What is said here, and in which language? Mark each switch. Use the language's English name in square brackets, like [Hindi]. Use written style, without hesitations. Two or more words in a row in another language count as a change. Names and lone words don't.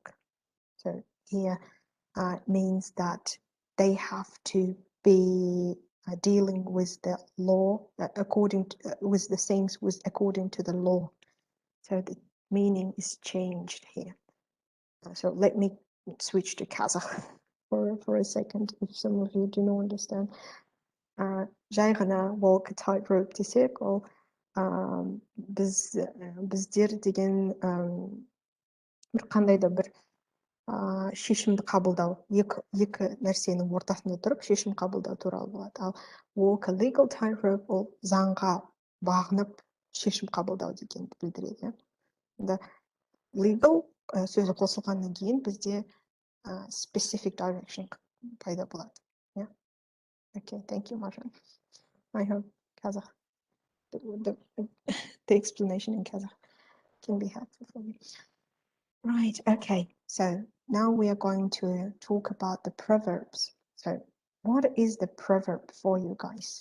[English] So here it means that they have to be dealing with the law according to, with the things with according to the law. So the meaning is changed here. So let me switch to Kazakh for a second, if some of you do not understand. [Kazakh] Жай ғана [English] walk a tightrope [Kazakh] десек, ол біздер деген бір қандай да бір шешімді қабылдау, екі нәрсенің ортасында тұрып шешім қабылдау туралы болады. Ал [English] walk a legal tightrope [Kazakh] ол заңға бағынып шешім қабылдау дегенді білдіреді. Legal сөзі қосылғаннан кейін бізде [English] specific direction [Kazakh] пайда болады. [English] Yeah. Okay, thank you, Marjan. I hope Kazakh, the explanation in Kazakh can be helpful for you. Right, okay, so now we are going to talk about the proverbs. So what is the proverb for you guys?